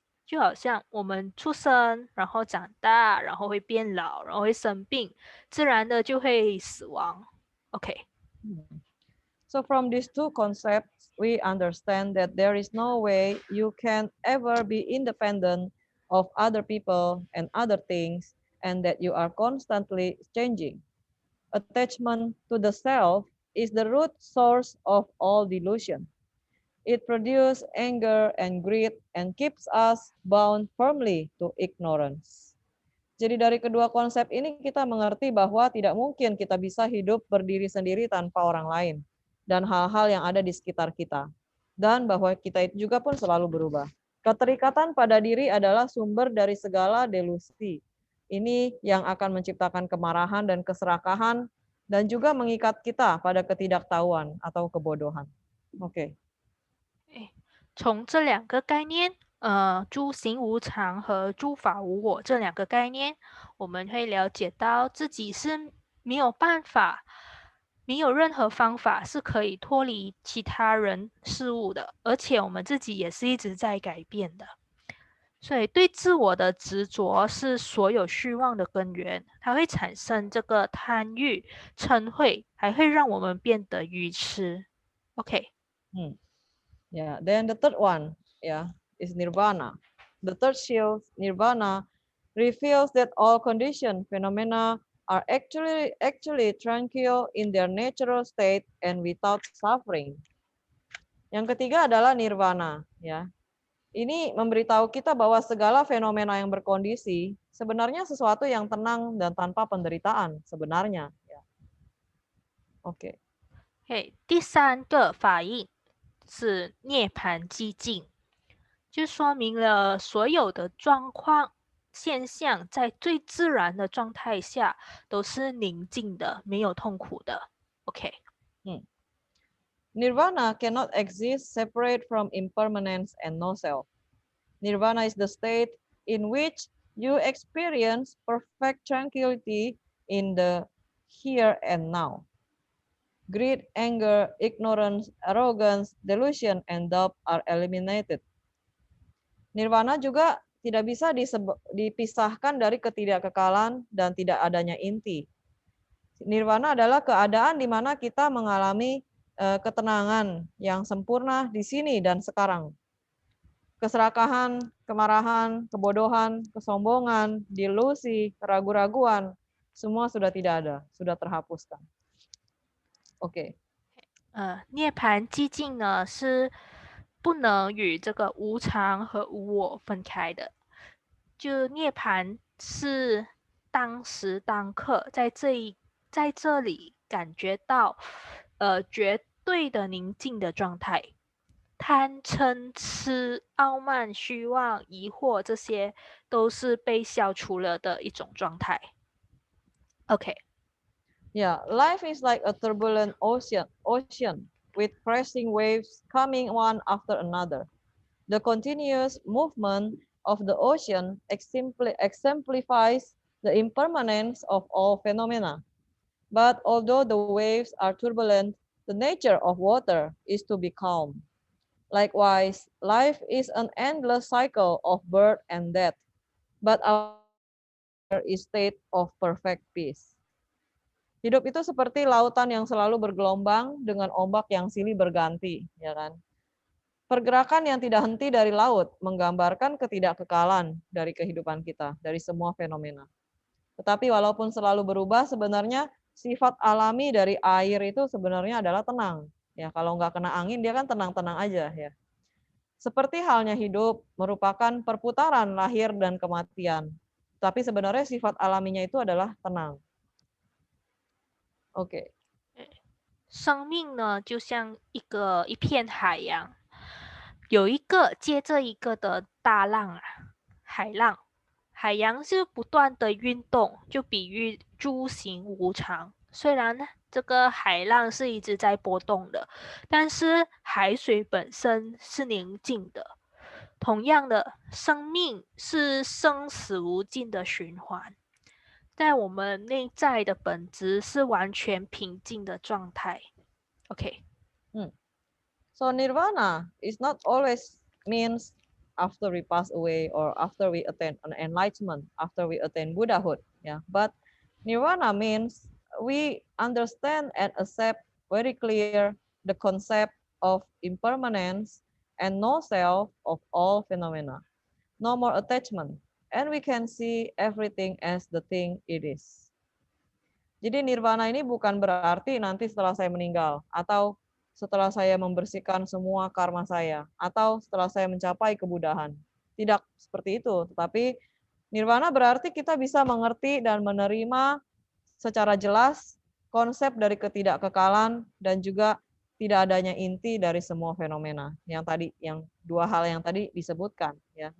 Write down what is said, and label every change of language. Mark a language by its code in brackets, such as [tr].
[zh] 就好像我们出生，然后长大，然后会变老，然后会生病，自然的就会死亡。 OK。 [en] So from these two concepts, we understand that there is no way you can ever be independent of other people and other things, and that you are constantly changing. Attachment to the self is the root source of all delusion. It produces anger and greed and keeps us bound firmly to ignorance. [id] Jadi dari kedua konsep ini kita mengerti bahwa tidak mungkin kita bisa hidup berdiri sendiri tanpa orang lain dan hal-hal yang ada di sekitar kita. Dan bahwa kita itu juga pun selalu berubah. Keterikatan pada diri adalah sumber dari segala delusi. Ini yang akan menciptakan kemarahan dan keserakahan dan juga mengikat kita pada ketidaktahuan atau kebodohan. Oke. [zh] 从这两个概念，诸行无常和诸法无我这两个概念，我们会了解到自己是没有办法，没有任何方法是可以脱离其他人事物的，而且我们自己也是一直在改变的。所以，对自我的执着是所有虚妄的根源，它会产生这个贪欲、嗔恚，还会让我们变得愚痴。 OK。 [en] Yeah, then the third one, is nirvana. The third shield, nirvana, reveals that all conditioned phenomena are actually tranquil in their natural state and without suffering. [id] Yang ketiga adalah nirvana, ya. Ini memberitahu kita bahwa segala fenomena yang berkondisi sebenarnya sesuatu yang tenang dan tanpa penderitaan sebenarnya. Ya. Oke. [zh] 第三个法印是涅槃寂静，就说明了所有的状况现象在最自然的状态下都是宁静的，没有痛苦的。 OK。 [en] Nirvana cannot exist separate from impermanence and no self. Nirvana is the state in which you experience perfect tranquility in the here and now. Greed, anger, ignorance, arrogance, delusion, and doubt are eliminated. [id] Nirvana juga tidak bisa dipisahkan dari ketidakkekalan dan tidak adanya inti. Nirvana adalah keadaan di mana kita mengalami ketenangan yang sempurna di sini dan sekarang. Keserakahan, kemarahan, kebodohan, kesombongan, delusi, keraguan-raguan, semua sudah tidak ada, sudah terhapuskan. Oke. [zh] 涅槃寂静呢是不能与这个无常和无我分开的。就涅槃是当时当刻在这里感觉到绝对的宁静的状态。贪嗔痴、傲慢、虚妄、疑惑，这些都是被消除了的一种状态。 OK。 [en] Yeah, life is like a turbulent ocean with crashing waves coming one after another. The continuous movement of the ocean exemplifies the impermanence of all phenomena. But although the waves are turbulent, the nature of water is to be calm. Likewise, life is an endless cycle of birth and death, but our is state of perfect peace. [id] Hidup itu seperti lautan yang selalu bergelombang dengan ombak yang silih berganti, ya kan? Pergerakan yang tidak henti dari laut menggambarkan ketidakkekalan dari kehidupan kita, dari semua fenomena. Tetapi walaupun selalu berubah, sebenarnya sifat alami dari air itu sebenarnya adalah tenang. Ya, kalau nggak kena angin dia kan tenang-tenang aja ya. Seperti halnya hidup merupakan perputaran lahir dan kematian. Tapi sebenarnya sifat alaminya itu adalah tenang. OK。 [zh] 生命呢，就像一片海洋，有一个接着一个的大浪海浪，海洋是不断的运动，就比喻诸行无常。虽然呢，这个海浪是一直在波动的，但是海水本身是宁静的。同样的，生命是生死无尽的循环，在我们内在的本质是完全平静的状态。 OK， [en] So nirvana is not always means after we pass away or after we attain an enlightenment, after we attain Buddhahood. Yeah, but nirvana means we understand and accept very clear the concept of impermanence and no self of all phenomena, no more attachment, and we can see everything as the thing it is. [id] Jadi nirvana ini bukan berarti nanti setelah saya meninggal atau setelah saya membersihkan semua karma saya atau setelah saya mencapai kebudahan. Tidak seperti itu, tetapi nirvana berarti kita bisa mengerti dan menerima secara jelas konsep dari ketidakkekalan dan juga tidak adanya inti dari semua fenomena yang dua hal yang tadi disebutkan ya.